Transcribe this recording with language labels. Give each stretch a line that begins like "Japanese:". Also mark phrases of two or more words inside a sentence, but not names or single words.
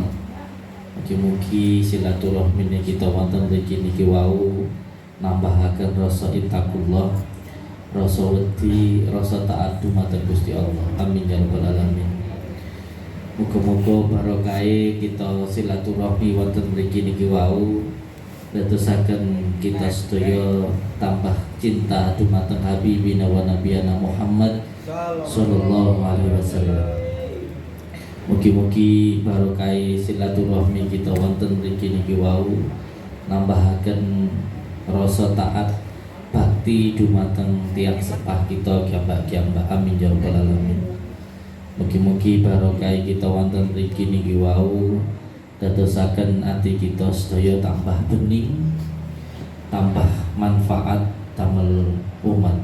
Javanese: Mugi-mugi silaturahmi kita wonten mriki niki wau nambahaken rasa ittaqullah, rasa wedi, rasa taat dumateng Gusti Allah.
Arabic: Amin ya rabbal alamin.
Javanese: Muga-muga barokahe kita silaturahmi wonten mriki niki wau dadosaken kita sedaya tambah cinta dumateng
Arabic: habibina wa nabiyana
Javanese: Muhammad
Arabic: sallallahu alaihi wasallam.
Javanese: Mugi-mugi barokahe silaturahmi kita wonten mriki niki wau nambahaken rasa taat bakti dumateng tiyang sepah kita kiambak-kiambak.
Arabic: Amin ya rabbal alamin.
Javanese: Mugi-mugi barokah kita wonten mriki niki wau dadosaken ati kita sedaya tambah bening, tambah manfaat damel umat.